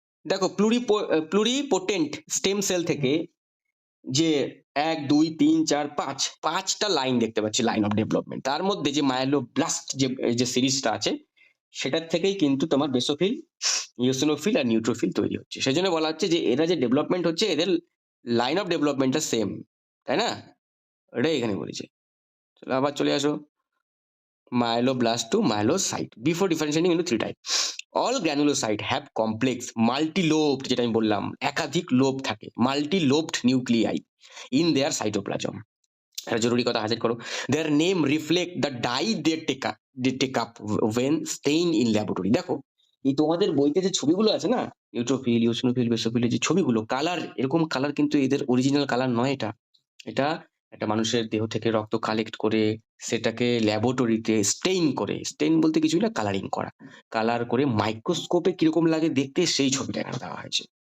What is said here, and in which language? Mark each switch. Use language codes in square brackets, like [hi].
[bn] দেখো pluripotent stem cell থেকে যে 1 2 3 4 5 5টা লাইন দেখতে পাচ্ছি, লাইন অফ ডেভেলপমেন্ট। তার মধ্যে যে মায়োলোব্লাস্ট যে সিরিজটা আছে, সেটার থেকেই কিন্তু তোমার বেসোফিল, ইওসিনোফিল আর নিউট্রোফিল তৈরি হচ্ছে। সেজন্য বলা হচ্ছে যে এরা যে ডেভেলপমেন্ট হচ্ছে এদের লাইন অফ ডেভেলপমেন্টটা সেম, তাই না? এটাই এখানে বলেছে। চলো আবার চলে আসো [en] myeloblast to myelocyte before differentiating into three types. All granulocyte have complex multi-lobed, [bn] যেটা আমি বললাম একাধিক লোব থাকে, [en] multi-lobed nuclei in their cytoplasm. [bn] একটা জরুরি কথা হাজির করো, [en] their name reflect the dye they take up when stained in laboratory. [bn] দেখো এই তোমাদের বইতে যে ছবিগুলো আছে না, নিউট্রোফিল, ইওসিনোফিল, বেসোফিলের যে ছবিগুলো, কালার, এরকম কালার কিন্তু এদের অরিজিনাল কালার নয়। এটা এটা একটা মানুষের দেহ থেকে রক্ত কালেক্ট করে সেটাকে ল্যাবরেটরিতে স্টেইন করে, স্টেইন বলতে কিছুই না, কালারিং করা, কালার করে মাইক্রোস্কোপে কিরকম লাগে দেখতে সেই ছবিটা এখানে দেওয়া হয়েছে।